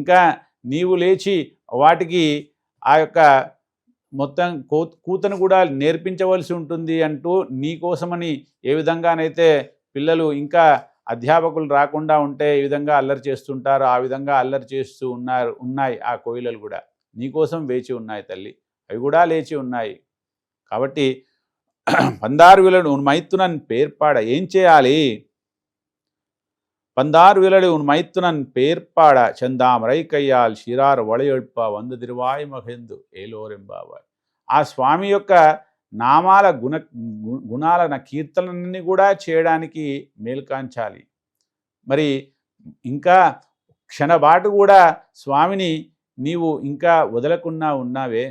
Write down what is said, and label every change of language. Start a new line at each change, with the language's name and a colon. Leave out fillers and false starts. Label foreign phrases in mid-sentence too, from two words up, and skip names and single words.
Telugu: ఇంకా నీవు లేచి వాటికి ఆ యొక్క మొత్తం కూతను కూడా నేర్పించవలసి ఉంటుంది అంటూ నీ కోసమని ఏ విధంగానైతే పిల్లలు ఇంకా అధ్యాపకులు రాకుండా ఉంటే ఏ విధంగా అల్లరి చేస్తుంటారో ఆ విధంగా అల్లరి చేస్తూ ఉన్నాయి ఆ కోయిలలు కూడా నీకోసం వేచి ఉన్నాయి తల్లి, అవి కూడా లేచి ఉన్నాయి.
Tamil: కాబట్టి 16 விலடு உன் மைத்துனன் பேர்ப்பாட
Telugu: ఏం చేయాలి?
Tamil: 16 விலடு உன் மைத்துனன் பேர்ப்பாட செந்தாமரைக் கையால் சீரார் வளையொலிப்ப வந்து திறவாய் மகிழ்ந்து ஏலோரெம்பாவாய்.
Telugu: ఆ స్వామి యొక్క నామాల గుణాల కీర్తనని కూడా చేయడానికి మేల్కాంచాలి. మరి ఇంకా క్షణబాటు కూడా స్వామిని నీవు ఇంకా వదలకుండా ఉన్నావే.